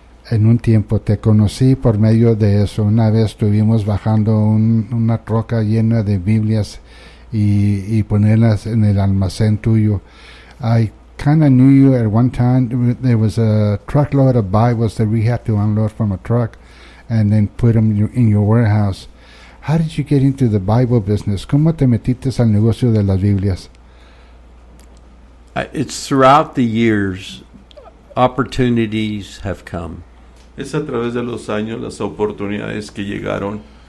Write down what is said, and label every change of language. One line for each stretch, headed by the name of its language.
Spanish: En un tiempo te conocí por medio de eso. Una vez estuvimos bajando una troca llena de Biblias y ponerlas en el almacén tuyo.
English: I kind of knew you at one time. There was a truckload of Bibles that we had to unload from a truck and then put them in your warehouse. How did you get into the Bible business?
Spanish: ¿Cómo te metiste al negocio de las Biblias?
English: It's throughout the years, opportunities have come.
Spanish: Es a través de los años las oportunidades que llegaron.